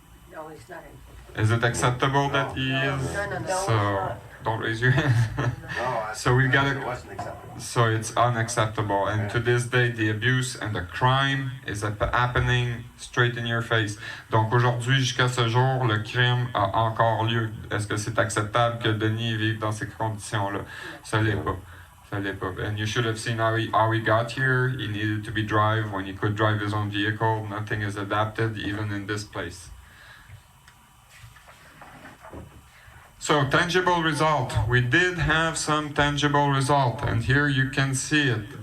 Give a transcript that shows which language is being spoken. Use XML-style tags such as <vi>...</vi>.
<en>No, it's not. Is it acceptable that he is? No. So don't raise your hand. So we've got It wasn't acceptable. So it's unacceptable, and to this day, the abuse and the crime is happening straight in your face.</en> <fr>Donc aujourd'hui, jusqu'à ce jour, le crime a encore lieu. Est-ce que c'est acceptable que Denis vive dans ces conditions-là? Ça l'est pas. Ça l'est pas.</fr> <en>And you should have seen how he got here. He needed to be drive when he could drive his own vehicle. Nothing is adapted, even in this place. So, tangible result. We did have some tangible result, and here you can see it.</en>